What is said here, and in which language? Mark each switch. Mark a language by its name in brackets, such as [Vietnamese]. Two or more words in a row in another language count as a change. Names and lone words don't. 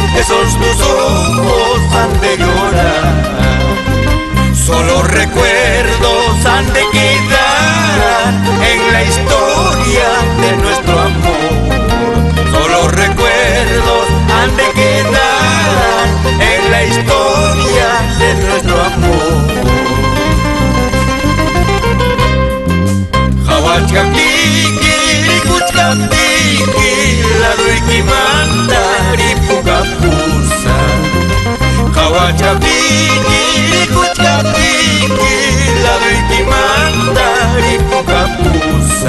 [Spanish] esos tus ojos han de llorar. Solo recuerdos han de quedar en la historia de nuestro amor. Solo recuerdos han de quedar en la historia de nuestro amor. [Quechua] Hawachkaptiki, Rikuchkaptiki, Laruikimanta, Ripukapusa. Hawachkaptiki, Rikuchkaptiki, Laruikimanta, Ripukapusa.